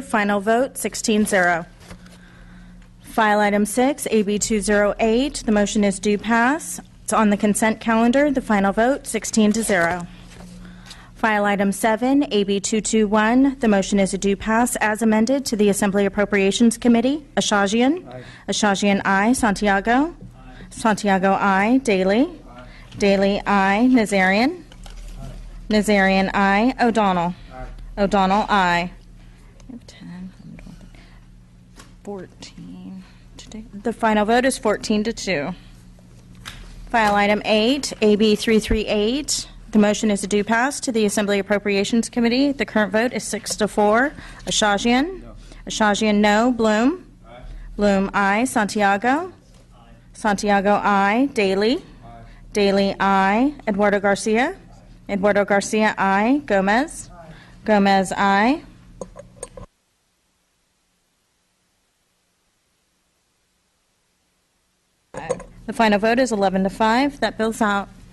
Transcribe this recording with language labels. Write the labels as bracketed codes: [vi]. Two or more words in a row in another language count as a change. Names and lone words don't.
[en] Final vote, 16-0. File item 6, AB 208. The motion is due pass. It's on the consent calendar. The final vote, 16-0. File item 7, AB 221. The motion is a due pass as amended to the Assembly Appropriations Committee. Ashajian? Aye. Ashajian, I. Santiago? Aye. Santiago, I. Daly? Aye. Daly, I. Nazarian? Nazarian, I. O'Donnell? Aye. O'Donnell, I. 10, 14. The final vote is 14-2. File item 8, AB 338. The motion is a due pass to the Assembly Appropriations Committee. The current vote is 6-4. Ashajian? No. Ashajian, no. Bloom? Aye. Bloom, I. Santiago? Aye. Santiago, I. Daly? Aye. Daly, I. Eduardo Garcia? Eduardo Garcia, I. Gomez? Aye. Gomez, I. The final vote is 11-5. That bill's out.